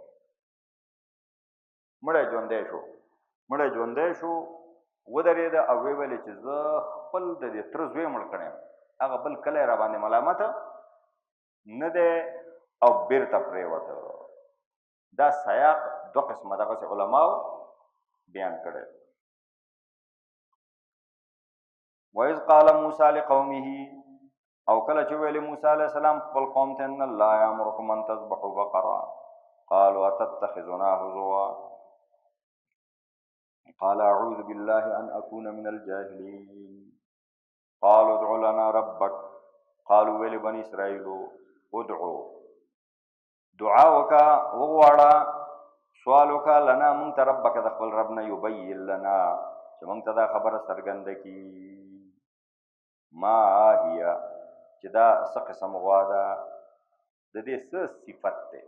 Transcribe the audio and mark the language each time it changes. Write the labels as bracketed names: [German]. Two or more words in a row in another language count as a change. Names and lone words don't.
[Pashto] مړی ژوندی شو ودرېده او ویې ویلې چې زه خپل د دې تره زوی مړ کړی یم هغه بل کلی را باندې ملامته نه دی او بېرته پرېوته. دا سیاق دوه قسمه دغسې علماو بیان کړی. [Arabic] وَإِذْ قَالَ مُوسَى لِقَوْمِهِ [Pashto] او کله چې ویلې موسی [Arabic] علیه السلام [Pashto] خپل قوم ته [Arabic] ان الله یامرکم ان تذبحوا بقره قالوا اتتخذنا هزوا قال اعوذ بالله ان اكون من الجاهلين قالوا ادع لنا ربك قالوا ویل بني اسرائيل ادعو [Pashto] دعا وکا وغواړه سوال وکا لنا مونږ ته ربک د خپل رب نه [Arabic] یبین لنا [Pashto] چې مونږ ته دا خبره څرګنده کي [Arabic] ما هي [Pashto] چې دا څه قسم غوا ده د دې څه صفت دی